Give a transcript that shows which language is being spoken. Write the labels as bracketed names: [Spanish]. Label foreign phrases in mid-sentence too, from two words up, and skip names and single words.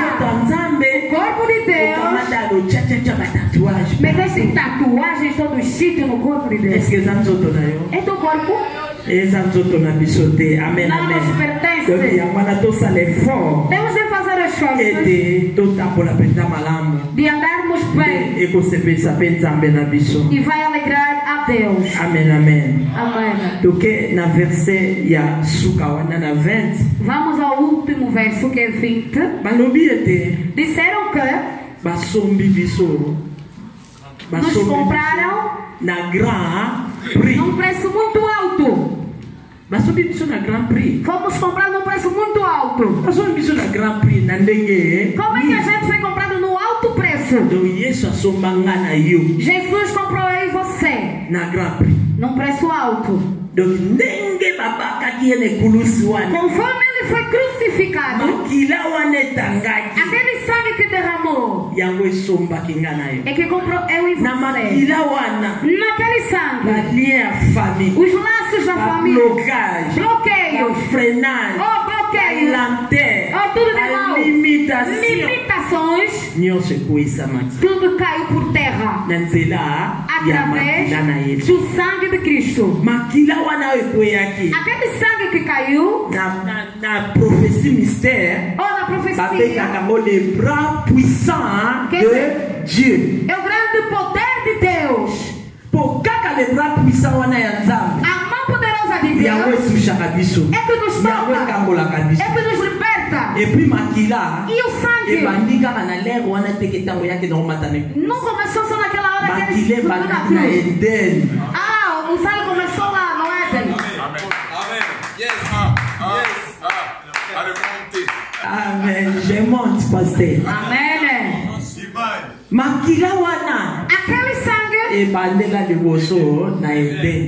[Lingala] ya Nzambe [Portuguese] O corpo de Deus [Lingala] okamata lochachacha batatuage. [Portuguese] meteu-se tatuagens todo sítio no corpo de Deus. [French] Est-ce que [Lingala] eza nzoto na yo? [Portuguese] É teu corpo? [Lingala] Eza nzoto na biso te. Amen, [Portuguese] Não amen. nos pertence. [Lingala] Donc yango wana tosala effort [Portuguese] Temos de fazer as coisas [Lingala] ete totambola mpenza malamu, [Portuguese] de andarmos bem [Lingala] ekosepelisa mpe Nzambe na biso. [Portuguese] e vai alegrar a Deus. [Lingala] Amen, amen. [Portuguese] Amém. [Lingala] Toke na verset ya suka wana na 20 [Portuguese] Vamos ao último verso que é 20. [Lingala] balobi ete [Portuguese] Disseram que [Lingala] basombi biso, [Portuguese] nos compraram [Lingala] na [French] grand prix. [Portuguese] num preço muito alto. [Lingala] Basombi biso na [French] grand prix. [Portuguese] Fomos comprados num preço muito alto. [Lingala] Basombi biso na [French] grand prix [Lingala] na ndenge. [Portuguese] Como é que a gente foi comprado no alto preço? [Lingala] Donc Yesu asomba nga na yo [Portuguese] Jesus comprou eu e você [Lingala] na [French] grand prix. [Portuguese] num preço alto. [Lingala] Donc ndenge babakaki ye na ekulusi wana, [Portuguese] Conforme ele foi crucificado, [Lingala] makila wana etangaki, [Portuguese] aquele sangue que derramou [Lingala] yango esombaki nga na yo. [Portuguese] é que comprou eu e Na você. [Lingala] makila wana [Portuguese] Naquele sangue, [Lingala] balien ya famille, [Portuguese] os laços da família, [Lingala] bablocage, [Portuguese] bloqueios, [Lingala] bafrenage, [Portuguese] bloqueios, [Lingala] balantere, [Portuguese] tudo de mal, [Lingala] balimitation, [Portuguese] limitações, [Lingala] nyonso ekwesamaki [Portuguese] tudo caiu por terra [Lingala] na nzela ya [Portuguese] através [Lingala] makila na yesu. [Portuguese] do sangue de Cristo. [Lingala] Makila wana oyo ekweyaki [Portuguese] Aquele sangue que caiu, [Lingala] na [French] prophétie mystère, [Portuguese] ou na profecia, [Lingala] babengaka yango [French] le bras puissant de Dieu. [Portuguese] é o grande poder de Deus. [Lingala] Po kaka [French] le bras puissant [Lingala] wana ya Nzambe [Portuguese] A mão poderosa de [Lingala] yango [Portuguese] Deus [Lingala] etushaka biso, [Portuguese] é que nos [Lingala] yango [Portuguese] toca, [Lingala] ekambolaka biso. [Portuguese] é que nos liberta. [French] Et puis [Lingala] makila [Portuguese] E o sangue [Lingala] ebandi kaka na lere wana teke ntango yake na komata na [Portuguese] não começou só naquela hora que ele [Lingala] makila [Portuguese] subiu na [Lingala] ebandaki na [Portuguese] cruz. Eden. Ah, o sangue começou lá, não é, Éden? [English] Amen. Yes. Yes. [French] À remonter. Amen. Je monte, pasteur. [Portuguese] Amém, né? [Lingala] Makila wana [Portuguese] Aquele sangue [Lingala] ebandela liboso na Eden.